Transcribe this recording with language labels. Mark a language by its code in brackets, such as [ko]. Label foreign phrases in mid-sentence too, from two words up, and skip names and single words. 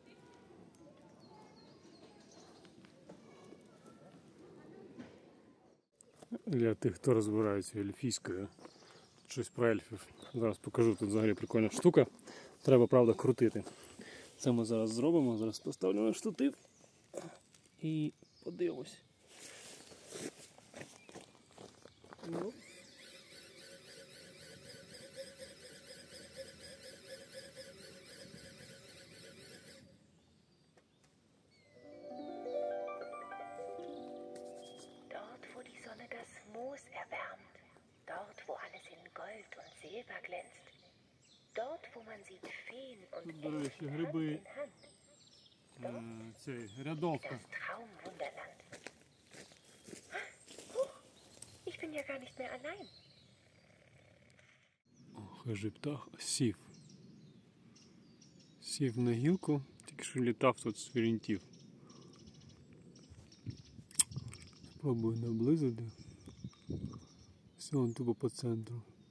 [uk] Для тих, хто розбирається ельфійською, щось про ельфів. Зараз покажу, тут взагалі прикольна штука. Треба, правда, крутити. Це ми зараз зробимо, зараз поставлю на штатив і подивимось. Ну. [de] Dort, wo die Sonne das Moos erwärmt, dort, wo alles in Gold und Silber glänzt, dort, wo man sieht Feen und Elfen Hand in Hand, dort ist das Traumwunderland. Huch, ich bin ja gar nicht mehr allein. [uk] Хижий птах сів. Сів на гілку, тільки що літав тут з вірінтів. Спробую наблизити. Все, он тупо по центру.